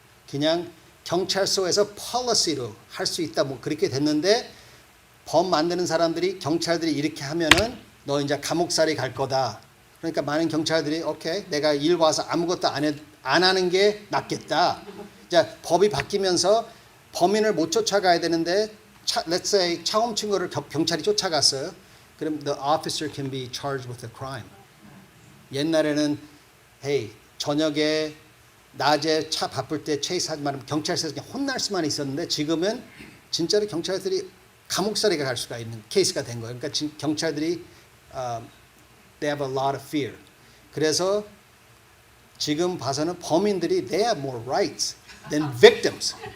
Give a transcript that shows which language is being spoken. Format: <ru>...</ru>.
<ko>그냥 경찰서에서 policy로 할 수 있다 뭐 그렇게 됐는데 법 만드는 사람들이 경찰들이 이렇게 하면은 너 이제 감옥살이 갈 거다. 그러니까 많은 경찰들이 오케이 내가 일 와서 아무것도 안 하는 게 낫겠다. 이제 법이 바뀌면서 범인을 못 쫓아가야 되는데 let's say 차 훔친 거를 경찰이 쫓아갔어요. 그럼</ko> <en>the officer can be charged with a crime.</en> <ko>옛날에는 hey 저녁에 낮에 차 바쁠 때 체이스하지 말면 경찰서에서 그냥 혼날 수만 있었는데 지금은 진짜로 경찰들이 감옥살이가 갈 수가 있는 케이스가 된 거예요. 그러니까 경찰들이</ko> <en>they have a lot of fear.</en> <ko>그래서 지금 봐서는 범인들이</ko> <en>they have more rights than victims.</en>